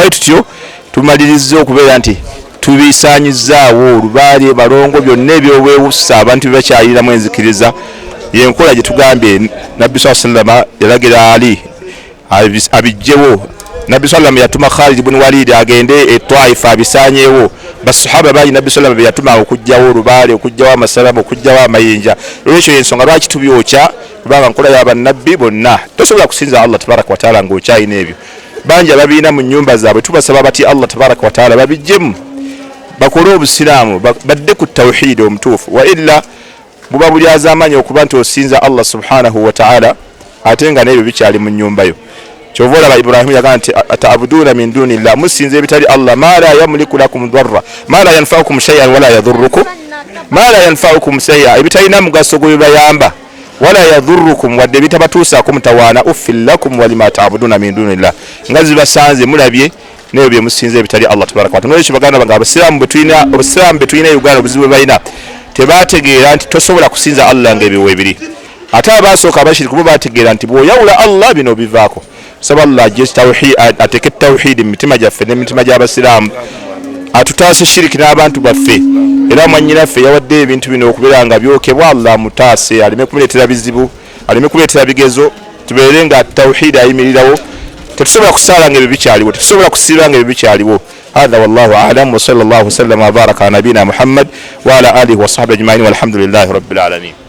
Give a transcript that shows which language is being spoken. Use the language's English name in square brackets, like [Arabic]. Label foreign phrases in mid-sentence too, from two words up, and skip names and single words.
[Ganda] Bwe tutyo tumaliriza okubeera nti tubisaanyizaawo olubaale balongo byonna ebyobwewusa abantu bebakyaliramu enzikiriza yenkola gye tugambye nabbi [Arabic] صلى الله عليه وسلم [Ganda] yalagira Ali abijjewo. Nabbi sallallahu yatuma Khalid ibn Walid agende etwaifa abisaanyeewo. Basahaba bayi nabbi sallallahu yatuma okujjawo olubaale okujjawo amasalamu okujjawo amayinja. Olwekyo ensonga lwaki tubyokya kubanga nkola y'abannabbi bonna tosobola kusinza Allah [Arabic] تبارك وتعالى [Ganda] ng'okyayina ebyo. Banja babiina mu nnyumba zaabwe tubasaba bati Allah [Arabic] تبارك وتعالى [Ganda] babijjemu bakole obusiraamu badde ku tawhidi omutuufu wa illa buba buli azaamanyi okuba nti osinza Allah [Arabic] سبحانه وتعالى [Ganda] ate nga n'ebyo bikyali mu nnyumbayo. Kyova olaba Ibrahim yagamba nti [Arabic] أتعبدون من دون الله [Ganda] musinze ebitali Allah [Arabic] ما لا يملك لكم ضرا ما لا ينفعكم شيئا ولا يضركم ما لا ينفعكم شيئا [Ganda] ebitalina mugaso gwe bayamba [Arabic] ولا يضركم [Ganda] wadde bitabatuusaako mutawaana [Arabic] أف لكم ولما تعبدون من دون الله [Ganda] nga zibasanze mulabye n'ebyo bye musinze ebitali Allah [Arabic] تبارك وتعالى. [Ganda] N'ekyo baganda bange abasiraamu betulina Uganda obuzibu bwe balina tebategeera nti tosobola kusinza Allah ng'ebyo ebiri. Ate abaasooka abashiriku bo bategeera nti bw'oyawula Allah bino bivaako. Saba Allah ajje tawhid ateke tawhid mitima gyaffe n'emitima gy'abasiraamu atutaase shiriki n'abantu baffe era mwanyinaffe yawadde ebintu bino okubeera nga byokebwa Allah mutaase aleme kuleetera bizibu aleme kuleetera bigezo tubeere nga tawhid ayimirirawo. Tetusobola kusaala nga ebyo bikyaliwo, tetusobola kusiiba nga ebyo bikyaliwo. [Arabic] هذا والله أعلم، وصلى الله وسلم وبارك على نبينا محمد وعلى آله وصحبه أجمعين، والحمد لله رب العالمين.